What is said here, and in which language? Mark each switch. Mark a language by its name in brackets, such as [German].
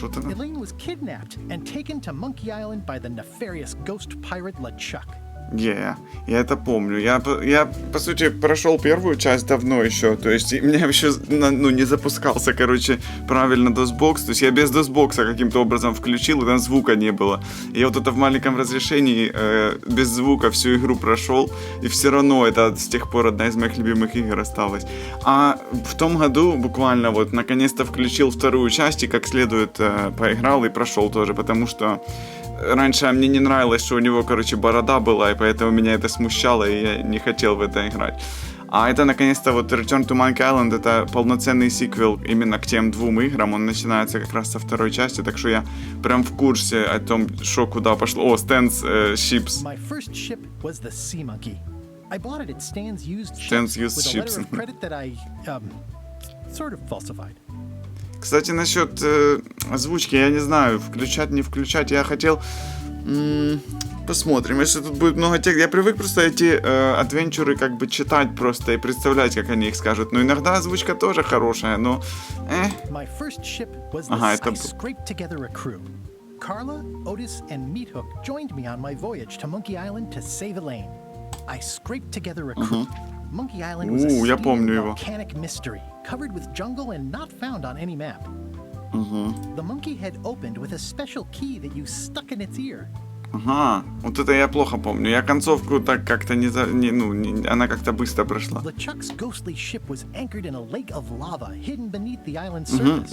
[English] Elaine was kidnapped and taken to Monkey Island by the nefarious ghost pirate LeChuck. [Russian] Я это помню. Я, по сути, прошел первую часть давно еще. То есть, у меня еще, не запускался, короче, правильно DOS-бокс. То есть, я без DOS-бокса каким-то образом включил, и там звука не было. И я вот это в маленьком разрешении без звука всю игру прошел. И все равно это с тех пор одна из моих любимых игр осталась. А в том году буквально вот наконец-то включил вторую часть и как следует поиграл и прошел тоже. Потому что раньше мне не нравилось, что у него, короче, борода была, и поэтому меня это смущало, и я не хотел в это играть. А это, наконец-то, вот Return to Monkey Island, это полноценный сиквел именно к тем двум играм. Он начинается как раз со второй части, так что я прям в курсе о том, что куда пошло. О, Stan's Ships. [English] My first ship was the Sea Monkey. I bought it at Stan's Used Stan's Used with a letter Ships. of credit that I, sort of falsified. [Russian] Кстати, насчет озвучки, я не знаю, включать, не включать. Я хотел... посмотрим, если тут будет много текста. Я привык просто эти адвенчуры как бы читать просто и представлять, как они их скажут. Но иногда озвучка тоже хорошая, но... [English] My first ship was the [Russian] это... [English] I scraped together a crew. Carla, Otis, and Meathead joined me on my voyage to Monkey Island to save Elaine. I scraped together a crew. Monkey Island was a steaming volcanic mystery, covered with jungle and not found on any map. The monkey head opened with a special key that you stuck in its ear. [Russian] Ага, вот это я плохо помню. Я концовку так как-то она как-то быстро прошла. [English] LeChuck's ghostly ship was anchored in a lake of lava hidden beneath the island's surface.